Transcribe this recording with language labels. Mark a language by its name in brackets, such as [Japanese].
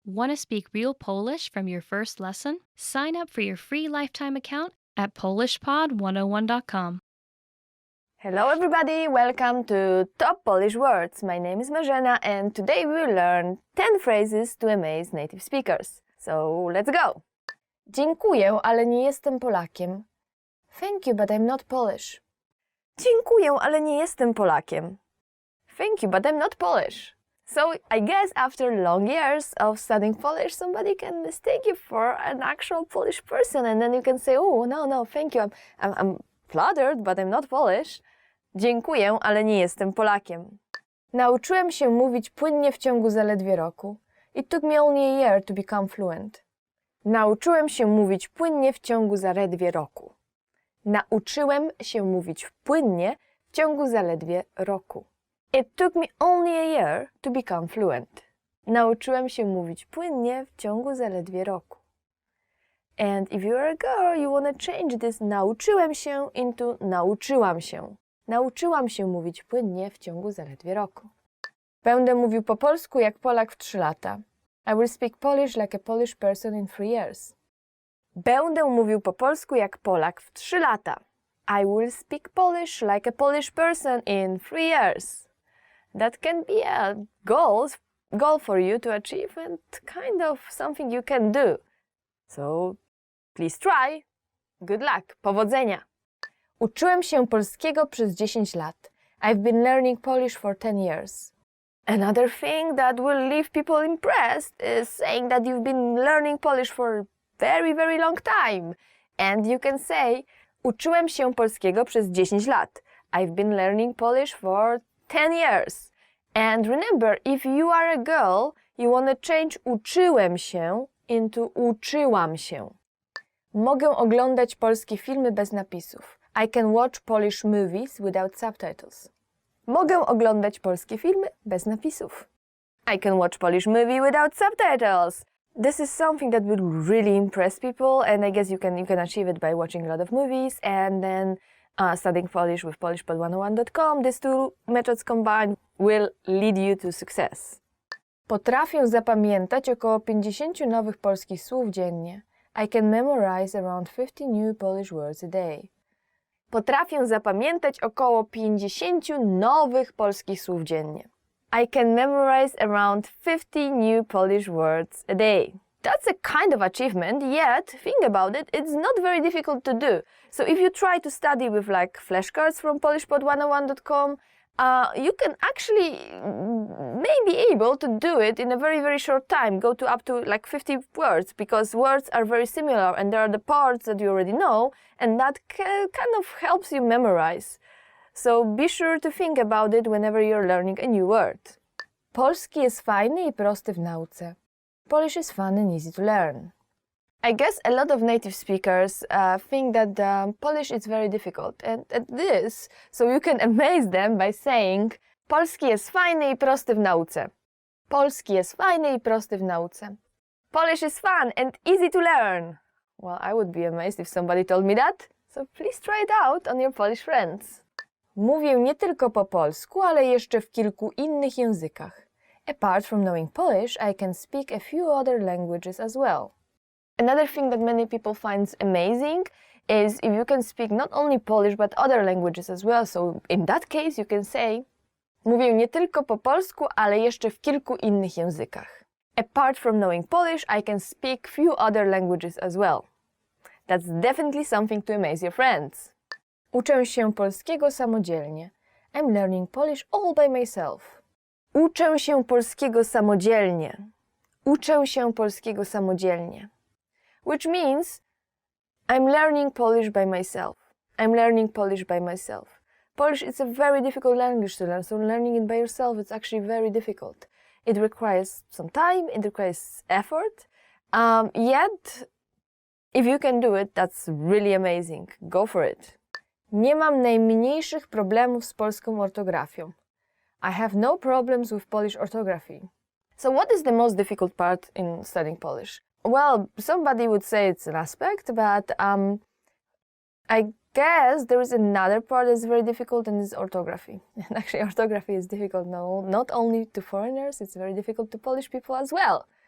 [English] Want to speak real Polish from your first lesson? Sign up for your free lifetime account at polishpod101.com. Hello everybody, welcome to Top Polish Words. My name is Marzena and today we will learn 10 phrases to amaze native speakers. So let's go! [Polish] Dziękuję, ale nie jestem Polakiem. [English] Thank you, but I'm not Polish. [Polish] Dziękuję, ale nie jestem Polakiem. [English] Thank you, but I'm not Polish. So I guess after long years of studying Polish, somebody can mistake you for an actual Polish person, and then you can say, oh, no, thank you, I'm flattered, but I'm not Polish. [Polish] Dziękuję, ale nie jestem Polakiem. Nauczyłem się mówić płynnie w ciągu zaledwie roku. [English] It took me only a year to become fluent. [Polish] Nauczyłem się mówić płynnie w ciągu zaledwie roku. Nauczyłem się mówić płynnie w ciągu zaledwie roku. [English] It took me only a year to become fluent. [Polish] Nauczyłem się mówić płynnie w ciągu zaledwie roku. [English] And if you are a girl, you want to change this [Polish] nauczyłem się [English] into [Polish] nauczyłam się. Nauczyłam się mówić płynnie w ciągu zaledwie roku. Będę mówił po polsku jak Polak w 3 lata. [English] I will speak Polish like a Polish person in 3 years. [Polish] Będę mówił po polsku jak Polak w 3 lata. [English] I will speak Polish like a Polish person in 3 years. That can be a goal for you to achieve and kind of something you can do. So please try. Good luck. [Polish] Powodzenia. Uczyłem się polskiego przez 10 lat. [English] I've been learning Polish for 10 years. Another thing that will leave people impressed is saying that you've been learning Polish for a very, very long time. And you can say, [Polish] uczyłem się polskiego przez 10 lat. [English] I've been learning Polish for 10 years. And remember, if you are a girl, you want to change [Polish] uczyłem się [English] into [Polish] uczyłam się. Mogę oglądać polskie filmy bez napisów. [English] I can watch Polish movies without subtitles. [Polish] Mogę oglądać polskie filmy bez napisów. [English] I can watch Polish movie without subtitles. This is something that will really impress people, and I guess you can achieve it by watching a lot of movies and then studying Polish with polishpod101.com. These two methods combined will lead you to success. [Polish] Potrafię zapamiętać około 50 nowych polskich słów dziennie. [English] I can memorize around 50 new Polish words a day. [Polish] Potrafię zapamiętać około 50 nowych polskich słów dziennie. [English] I can memorize around 50 new Polish words a day. That's a kind of achievement, yet, think about it, it's not very difficult to do. So if you try to study with like flashcards from polishpod101.com, you can actually may be able to do it in a very, very short time, go to up to like 50 words, because words are very similar and there are the parts that you already know, and that kind of helps you memorize. So be sure to think about it whenever you're learning a new word. [Polish] Polski jest fajny i prosty w nauce. [English] Polish is fun and easy to learn. I guess a lot of native speakers think that Polish is very difficult, and it is, so you can amaze them by saying [Polish] polski jest fajny i prosty w nauce. Polski jest fajny i prosty w nauce. [English] Polish is fun and easy to learn. Well, I would be amazed if somebody told me that, so please try it out on your Polish friends. [Polish] Mówię nie tylko po polsku, ale jeszcze w kilku innych językach. [English] Apart from knowing Polish, I can speak a few other languages as well. Another thing that many people find amazing is if you can speak not only Polish but other languages as well. So in that case you can say, [Polish] mówię nie tylko po polsku, ale jeszcze w kilku innych językach. [English] Apart from knowing Polish, I can speak few other languages as well. That's definitely something to amaze your friends. [Polish] Uczę się polskiego samodzielnie. [English] I'm learning Polish all by myself. [Polish] Uczę się polskiego samodzielnie. Uczę się polskiego samodzielnie. [English] Which means I'm learning Polish by myself. I'm learning Polish by myself. Polish is a very difficult language to learn, so learning it by yourself is actually very difficult. It requires some time, it requires effort, yet if you can do it, that's really amazing. Go for it. [Polish] Nie mam najmniejszych problemów z polską ortografią. [English] I have no problems with Polish orthography. So what is the most difficult part in studying Polish? Well, somebody would say it's an aspect, but I guess there is another part that's very difficult, and it's orthography. And actually, orthography is difficult not only to foreigners, it's very difficult to Polish people as well.